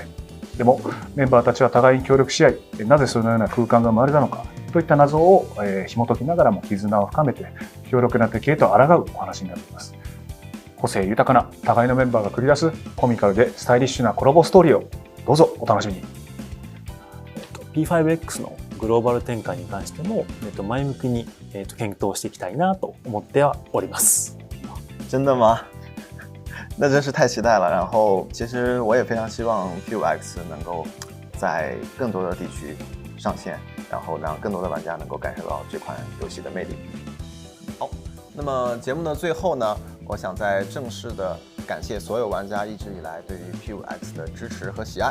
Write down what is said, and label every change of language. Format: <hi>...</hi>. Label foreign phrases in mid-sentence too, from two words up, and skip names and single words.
<ja>でもメンバーたちは互いに協力し合い、なぜそのような空間が生まれたのかといった謎を紐解きながらも絆を深めて強力な敵へと抗うお話になっています。個性豊かな互いのメンバーが繰り出すコミカルでスタイリッシュなコラボストーリーをどうぞお楽しみに。 P5X のグローバル展開に関しても前向きに検討していきたいなと思ってはおります。</ja> <zh>真的吗？那真是太期待了。然后其实我也非常希望 P5X 能够在更多的地区上线，然后让更多的玩家能够感受到这款游戏的魅力。好，那么节目的最后呢，我想再正式的感谢所有玩家一直以来对于 P5X 的支持和喜爱。</zh>